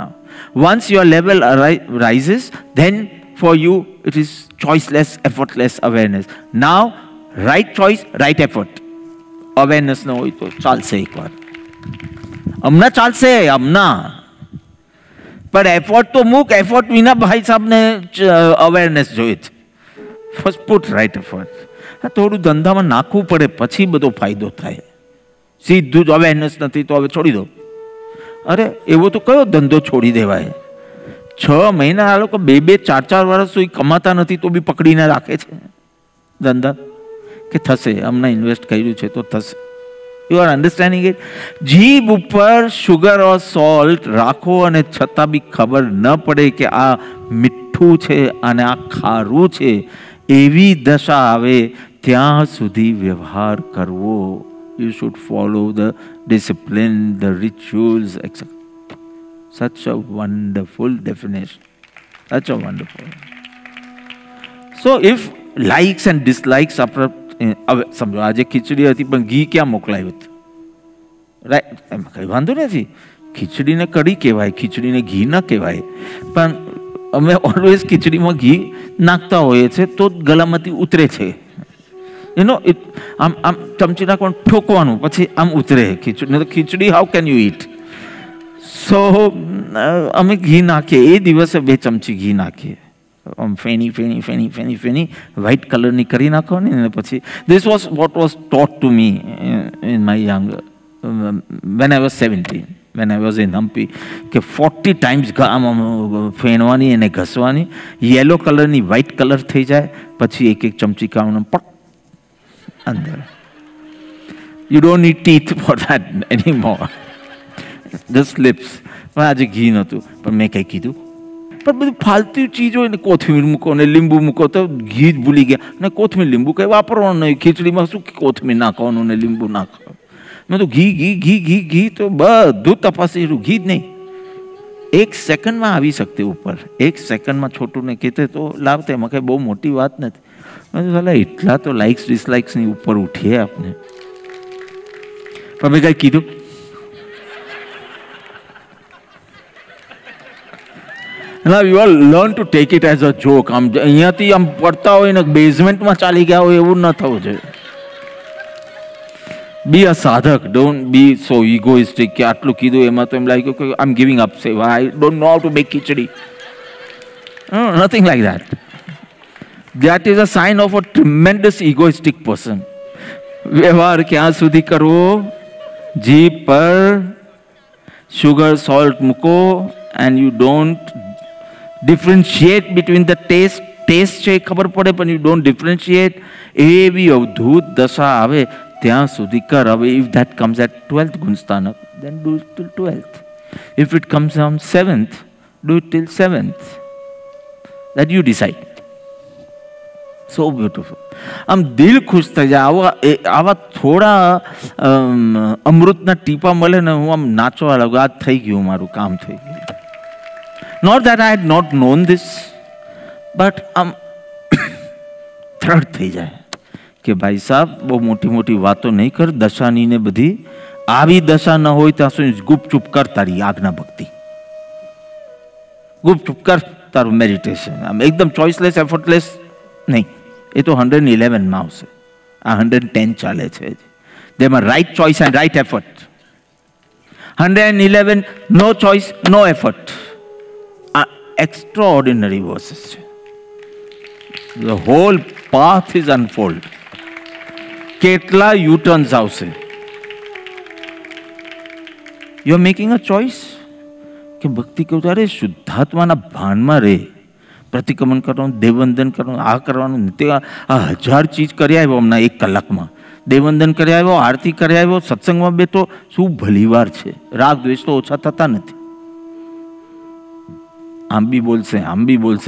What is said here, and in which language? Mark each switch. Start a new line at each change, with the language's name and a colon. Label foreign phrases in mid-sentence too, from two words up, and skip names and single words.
English: Once your level rises, then for you it is choiceless, effortless awareness. Now, right choice, right effort. Awareness
Gujarati: ન હોય તો ચાલશે એકવાર. હમણાં ચાલશે, હમણાં.
English: But effort
Gujarati: to મૂક, effort વિના ભાઈ સાહેબને awareness જોઈએ છે.
English: First put right effort.
Gujarati: થોડું ધંધામાં નાખવું પડે પછી બધો ફાયદો થાય. સીધું જ અવેરનેસ નથી તો હવે છોડી દો. અરે એવો તો કયો ધંધો છોડી દેવાય? 6 મહિના આ લોકો 2-2, 4-4 વર્ષ સુધી કમાતા નથી તો બી પકડીને રાખે છે ધંધા કે થશે, અમને ઇન્વેસ્ટ કર્યું છે તો થશે.
English: You are understanding it?
Gujarati: જીભ ઉપર
English: sugar or salt
Gujarati: રાખો અને છતાં બી ખબર ન પડે કે આ મીઠું છે અને આ ખારું છે એવી દશા આવે ત્યાં સુધી વ્યવહાર કરવો.
English: You should follow the discipline, the rituals, etc. Such a wonderful definition. Such a wonderful. So if likes and dislikes are,
Gujarati: સમજો આજે ખીચડી હતી પણ ઘી ક્યાં મોકલાયું હતું? રાઈટ, એમાં કંઈ વાંધો નથી. ખીચડીને કઢી કહેવાય, ખીચડીને ઘી ન કહેવાય. પણ અમે ઓલવેઝ ખીચડીમાં ઘી નાખતા હોઈએ છીએ તો ગળામાંથી ઉતરે છે. આમ ચમચી નાખવાનું, ઠોકવાનું, પછી આમ ઉતરે ખીચડી.
English: How can you eat?
Gujarati: સો અમે ઘી નાખીએ, એ દિવસે 2 ચમચી ઘી નાખીએ. આમ ફેણી ફેણી ફેણી ફેણી ફેણી વ્હાઇટ કલરની કરી નાખવાની. અને પછી
English: this was what was taught to me in my young when I was 17, when I was in Hampi,
Gujarati: કે 40 times ફેણવાની અને ઘસવાની. યેલો કલરની
English: white colour
Gujarati: થઈ જાય પછી 1-1 ચમચી ખાવાનું, પટ અંદર.
English: You don't need teeth for that anymore. Just lips.
Gujarati: પણ આજે ઘી નહોતું પણ મેં કંઈ કીધું. પણ બધું ફાલતુ ચીજ હોય ને, કોથમીર મૂકો ને લીંબુ મૂકો તો ઘી જ ભૂલી ગયા. ને કોથમીર લીંબુ કંઈ વાપરવાનું નહીં. ખીચડીમાં શું કોથમીર નાખવાનું ને લીંબુ નાખવાનું? મેં તો ઘી ઘી ઘી ઘી ઘી તો બધું તપાસી, ઘી જ નહીં. 1 સેકન્ડમાં આવી શકતે ઉપર. 1 સેકન્ડમાં છોટુંને કહેતે તો લાવતે. એમાં કંઈ બહુ મોટી વાત નથી. એટલા તો લાઇક્સ ડિસલાઇક્સની ઉપર ઉઠીએ આપણે. પણ મેં કંઈ કીધું?
English: Now you all learn to take it as a joke.
Gujarati: આમ અહીંયાથી આમ પડતા હોય ને બેઝમેન્ટમાં ચાલી ગયા હોય એવું ન થવું જોઈએ.
English: Be a sadhak. Don't be so egoistic
Gujarati: કે આટલું કીધું એમાં તો એમ લાગ્યું કે
English: I'm giving up. Say, I don't know how to make khichdi. No, nothing like that. That is a sign of a tremendous egoistic person.
Gujarati: વ્યવહાર ક્યાં સુધી કરવો? જીભ પર
English: sugar, salt મૂકો and you don't differentiate between the taste
Gujarati: છે ખબર પડે પણ
English: you don't differentiate,
Gujarati: એવી અવધૂત દશા આવે ત્યાં સુધી કર.
English: હવે if that comes at 12th ગુણસ્થાનક, then do it till 12th. If it comes on 7th, do it till 7th. That you decide. So beautiful.
Gujarati: આમ દિલ ખુશ થઈ જાય. આવા થોડા અમૃતના ટીપા મળે ને હું આમ નાચવા લાગુ, આ થઈ ગયું, મારું કામ થઈ ગયું.
English: Not that I had not known this, but
Gujarati: થર્ડ થઈ જાય કે ભાઈ સાહેબ બહુ મોટી મોટી વાતો નહીં કર, દશાની ને બધી આવી દશા ન હોય ત્યાં સુધી ગુપચુપ કર તારી આજ્ઞા ભક્તિ, ગુપચુપ કર તારું મેડિટેશન. આમ એકદમ
English: choiceless effortless
Gujarati: નહીં. એ તો 111 માં આવશે, આ 110 ચાલે છે. તેમાં
English: right choice and right effort.
Gujarati: 111
English: no choice no effort.
Gujarati: આ
English: extraordinary verses
Gujarati: છે.
English: The whole path is unfold.
Gujarati: કેટલા યુટર્ન્સ આવશે.
English: You are making a choice
Gujarati: કે ભક્તિ કહું ત્યારે શુદ્ધાત્માના ભાનમાં રહે, પ્રતિક્રમણ કરવાનું, દેવવંદન કરવાનું, આ કરવાનું, તે આ 1000 ચીજ કરી આવ્યો હમણાં 1 કલાકમાં. દેવવંદન કરી આવ્યો, આરતી કરી આવ્યો, સત્સંગમાં બેઠો, શું ભલીવાર છે. રાગ દ્વેષ તો ઓછા થતા નથી. આમ બી બોલશે, આમ બી બોલશે.